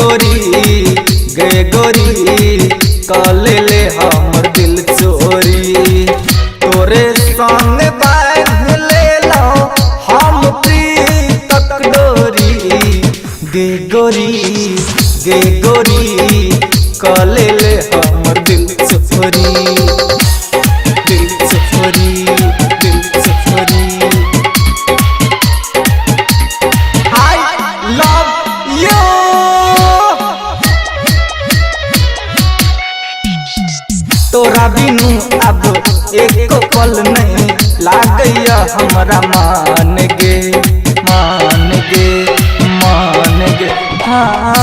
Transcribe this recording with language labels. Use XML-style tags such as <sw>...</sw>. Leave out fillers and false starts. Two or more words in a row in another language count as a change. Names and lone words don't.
<mai>गोरी काले ले हमर दिल चोरी तोरे संग बांध ले लो हम प्रीतक डोरी गे गोरी काले ले हमर दिल चोरी</mai> <en>I love you</en> <mai>तोरा बिनु अब एक पल नहीं लागैया हमरा मान गे हाँ</mai>